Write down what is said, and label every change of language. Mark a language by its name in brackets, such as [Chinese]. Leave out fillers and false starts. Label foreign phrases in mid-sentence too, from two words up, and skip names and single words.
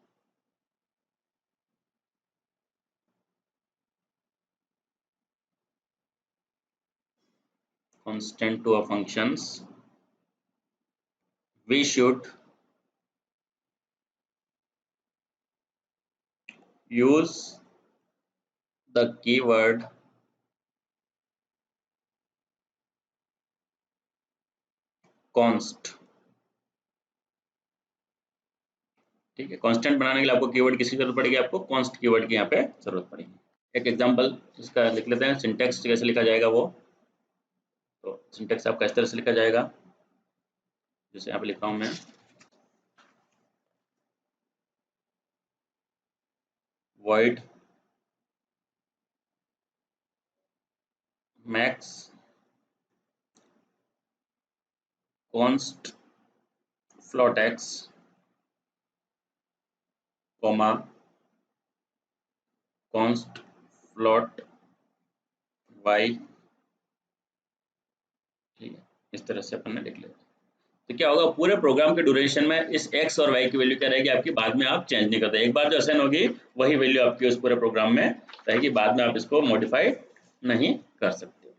[English] we should use the keyword const। [Hindi] ठीक है, कांस्टेंट बनाने के लिए आपको कीवर्ड किसकी जरूरत पड़ेगी, आपको [English] const keyword [Hindi] की यहाँ पे जरूरत पड़ेगी। एक एग्जांपल इसका लिख लेते हैं, सिंटेक्स कैसे लिखा जाएगा वो। तो सिंटेक्स आपका इस तरह से लिखा जाएगा, जैसे यहाँ पे लिख रहा हूँ मैं, [English] void max const float x comma const float y। [Hindi] ठीक है, इस तरह से अपन ने लिख लिया। तो क्या होगा, पूरे प्रोग्राम के ड्यूरेशन में इस x और y की वैल्यू क्या रहेगी आपकी, बाद में आप चेंज नहीं करते, एक बार जो असाइन होगी वही वैल्यू आपकी उस पूरे प्रोग्राम में रहेगी, बाद में आप इसको मॉडिफाई नहीं कर सकते।